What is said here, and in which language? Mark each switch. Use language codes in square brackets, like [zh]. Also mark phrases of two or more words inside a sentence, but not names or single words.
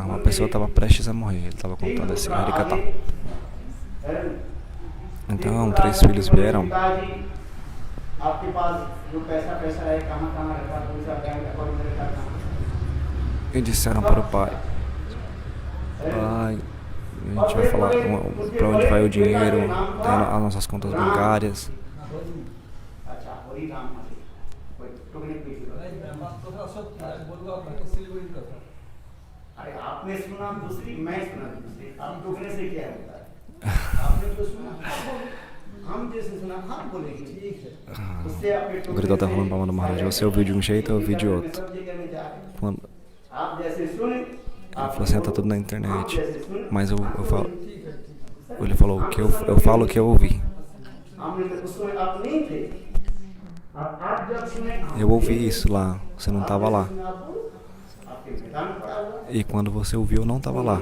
[pt] Uma pessoa estava prestes a morrer, ele estava contando esse harikata. Então 3 filhos vieram e disseram para o pai: pai, a gente vai falar para onde vai o dinheiro, tem as nossas contas bancárias. [hi] अरे आपने सुना दूसरी, मैं सुना दूसरी, आप टोकने से क्या होता है? आपने तो सुना, हम जैसे सुना, हम बोलेंगे ठीक है। उससे आपके [pt] O Guru estava falando para o Maharaj: você ouviu de um jeito, eu ouvi de outro. [hi] आप जैसे सुने, [pt] Ele falou assim: tá tudo na internet. Mas eu falo. Ele falou: o que eu falo o que eu ouvi. Eu ouvi isso lá, você não estava lá. E quando você ouviu, eu não estava lá.